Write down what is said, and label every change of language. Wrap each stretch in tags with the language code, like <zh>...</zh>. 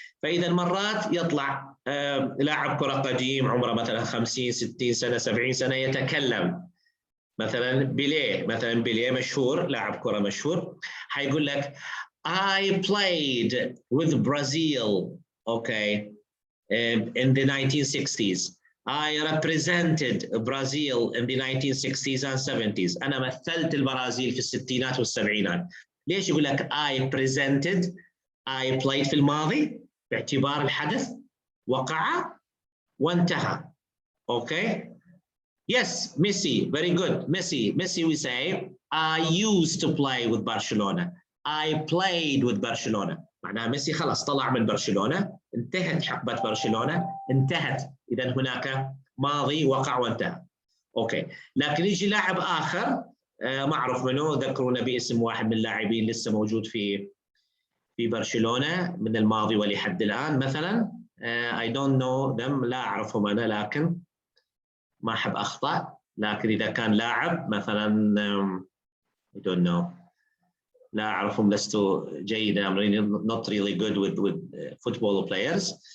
<ar>فإذا مرات يطلع لاعب كرة قديم عمره مثلا 50 60 سنة 70 سنة يتكلم، مثلا بيليه مشهور، لاعب كرة مشهور، حيقول لك</ar> <en>I played with Brazil, okay, in the 1960s. I represented Brazil in the 1960s and 70s.</en> <ar>أنا مثلت البرازيل في الستينات والسبعينات. ليش يقول لك</ar> <en>I presented, I played</en> <ar>في الماضي باعتبار الحدث وقع وانتهى.</ar> <en>Okay? Yes, Messi, very good. Messi we say, I used to play with Barcelona. I played with Barcelona.</en> <ar>معناها ميسي خلاص طلع من برشلونة، انتهت حقبة برشلونة، انتهت. إذا هناك ماضي وقع وانتهى. أوكي، لكن يجي لاعب آخر ما أعرف منه، ذكرونا باسم واحد من اللاعبين لسه موجود في برشلونة من الماضي ولحد الآن مثلا.</ar> <en>I don't know them،</en> <ar>لا أعرفهم أنا، لكن ما أحب أخطأ. لكن إذا كان لاعب مثلا</ar> <en>I don't know،</en> <ar>لا أعرفهم، لست جيدا.</ar> <en>I'm really not really good with football players.</en>